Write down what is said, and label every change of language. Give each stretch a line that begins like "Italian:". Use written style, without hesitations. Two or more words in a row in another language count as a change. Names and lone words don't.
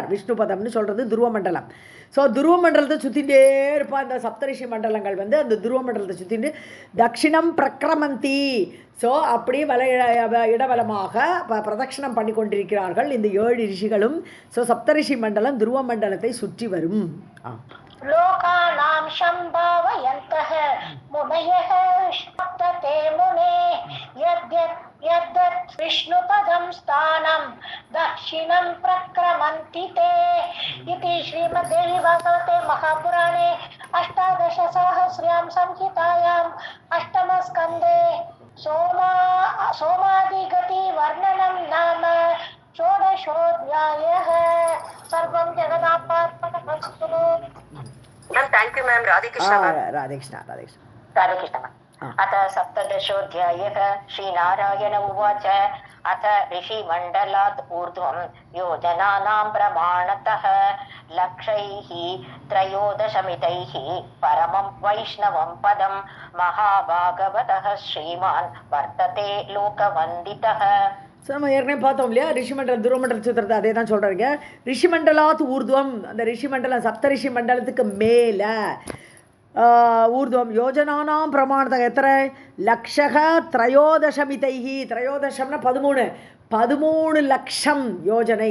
Tamil: விஷ்ணுபதம்னு சொல்கிறது துருவ மண்டலம். ஸோ துருவ மண்டலத்தை சுற்றிகிட்டே இருப்பாள். இந்த சப்தரிஷி மண்டலங்கள் வந்து அந்த துருவ மண்டலத்தை சுற்றிட்டு
Sanskrit: दक्षिणं प्रक्रमन्ति.
Tamil: ஸோ அப்படி இடவலமாக பிரதட்சிணம் பண்ணி கொண்டிருக்கிறார்கள் இந்த 7 ரிஷிகளும். ஸோ சப்தரிஷி மண்டலம் துருவ மண்டலத்தை சுற்றி வரும்.
Sanskrit: लोकानां सम्भावयन्तः मुनयः सप्तते मुने यद्यत् विष्णुपदं स्थानं दक्षिणं प्रक्रमन्ति ते. इति श्रीमद्देवी भागवते महापुराणे 18सहस्र्यां संहितायाम् 8मस्कन्धे सोमादिगति वर्णनं नाम 16अध्यायः. सर्वं जगदात्मार्पणमस्तु.
English: thank you ma'am.
Sanskrit: राधे कृष्ण. राधे कृष्ण. राधे कृष्ण. राधे कृष्ण. अथ 17 श्रीनारायण उवाच अथ ऋषिमण्डलात् ऊर्ध्वं योजनानां प्रमाणतः लक्षैः 13मितैः परमं वैष्णवं पदं महाभागवतः श्रीमान् वर्तते लोकवन्दितः.
Tamil: ஸோ நம்ம ஏற்கனவே பார்த்தோம் இல்லையா, ரிஷிமண்டலம் துருவமண்டல சித்திரத்தை அதே தான் சொல்கிறாங்க.
Sanskrit: ऋषिमण्डलात् ऊर्ध्वम्,
Tamil: அந்த ரிஷிமண்டலம் சப்தரிஷி மண்டலத்துக்கு மேலே
Sanskrit: ऊर्ध्वं योजनानाम्
Tamil: பிரமாணத்தை எத்தனை லக்ஷக 13மிதைஹி. 13னா 13 லட்சம் யோஜனை.